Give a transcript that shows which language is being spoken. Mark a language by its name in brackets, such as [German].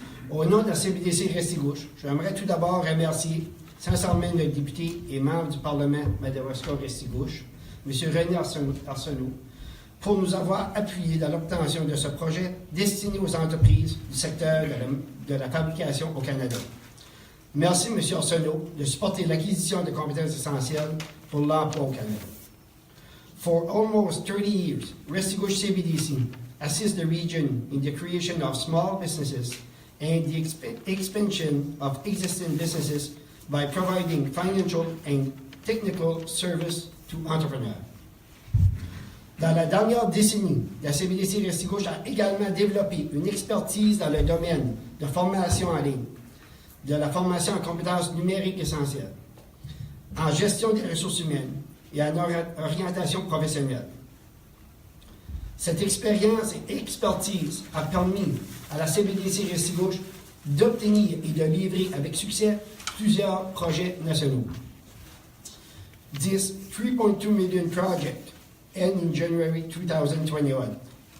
[French] Au nom de la CBDC Restigouche, j'aimerais tout d'abord remercier sincèrement le député et membre du Parlement Madawaska-Restigouche, M. René Arsenault, pour nous avoir appuyés dans l'obtention de ce projet destiné aux entreprises du secteur de la fabrication au Canada. Merci, M. Arsenault, de supporter l'acquisition de compétences essentielles pour l'emploi au Canada. [English] For almost 30 years, Restigouche CBDC assists the region in the creation of small businesses and the expansion of existing businesses by providing financial and technical service to entrepreneurs. [French] Dans la dernière décennie, la CBDC Restigouche a également développé une expertise dans le domaine de formation en ligne, de la formation en compétences numériques essentielles, en gestion des ressources humaines et en orientation professionnelle. Cette expérience et expertise a permis à la CBDC Restigouche d'obtenir et de livrer avec succès plusieurs projets nationaux. [English] This $3.2 million project ends in January 2021.